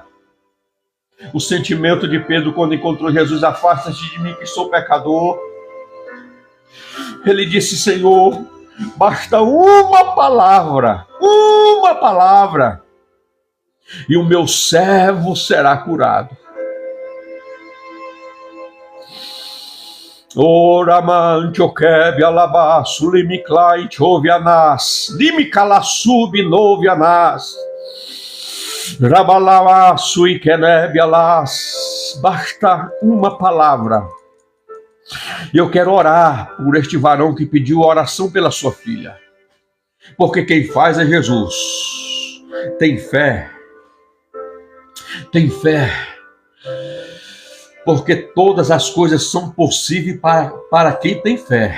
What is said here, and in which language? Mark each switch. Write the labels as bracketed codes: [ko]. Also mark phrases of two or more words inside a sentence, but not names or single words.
[pt] O sentimento de Pedro quando encontrou Jesus, afasta-te de mim que sou pecador. Ele disse, Senhor, basta uma palavra, e o meu servo será curado. Oramante okeb alabaço limiclai chovianas limicalassub novianas rabalamaço e keneb alas. Basta uma palavra. E eu quero orar por este varão que pediu oração pela sua filha, porque quem faz é Jesus. Tem fé, porque todas as coisas são possíveis para quem tem fé.